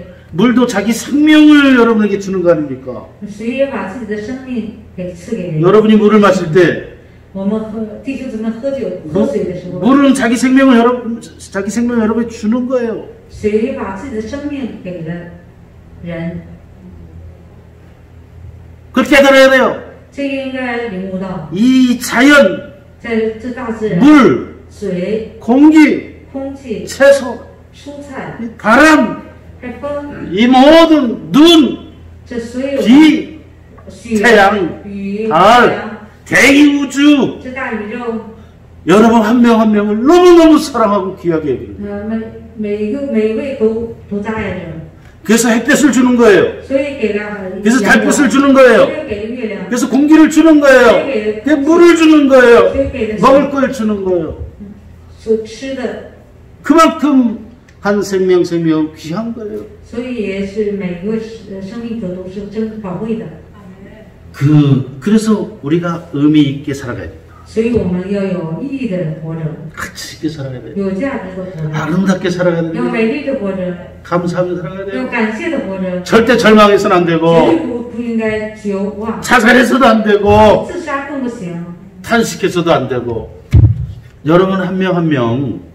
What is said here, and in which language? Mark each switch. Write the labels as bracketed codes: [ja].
[ko] 물도 자기 생명을 여러분에게 주는 거 아닙니까? [zh] 水也把自己的生命给赐给人。 [ko] 여러분이 물을 마실 때 [zh] 我们弟兄姊妹喝水的时候， [ko] 물은 자기 생명을 여러분에게 주는 거예요. [zh] 水把自己的生命给了人， [ko] 그렇게 알아야 돼요. [zh] 这个应该领悟到， [ko] 이 자연, [zh] 在这大自然， [ko] 물, [zh] 水、 [ko] 공기, [zh] 空气、 [ko] 채소, [zh] 蔬菜、 [ko] 바람, [zh] 还风， [ko] 이 모든 눈, [zh] 这所有 [ko] 비, [zh] 雪、 [ko] 태양, [zh] 雨、太阳， [ko] 달, 대기 우주, [zh] 这大宇宙， [ko] 여러분 한 명 한 명을 너무너무 사랑하고 귀하게 여기는 거예요. [zh] 每一位都在爱着， [ko] 그래서 햇볕을 주는 거예요. [zh] 所以给了 [ko] 그래서 [zh] 阳光， [ko] 달빛을 주는 [zh] 所 [ko] 거예요. [zh] 以给了月亮， [ko] 그래서 공기를 주는 거예요. 그래서 물을 주는 거예요. 먹을 걸 주는 거예요. [zh] 所吃的， [ko] 그만큼 한 생명 귀한 거예요. [zh] 所以也是每个生命者都是真宝贵的。 [ko] 그래서 우리가 의미 있게 살아가야 돼요. [zh] 所以我们要有意义的活着， [ko] 가치 있게 살아가야 돼요. [zh] 有价值的活着， [ko] 아름답게 살아가야 [zh] 要 [ko] 돼요. [zh] 美丽的活着， [ko] 감사하며 살아가야 [zh] 要 [ko] 돼요. [zh] 感谢的活着， [ko] 절대 절망해서는 안 [zh] 绝对 [ko] 되고 [zh] 不应该绝望， [ko] 자살해서도 안 되고 [zh] 自杀更不行。 [ko] 탄식해서도 안 되고 여러분 한 명 한 명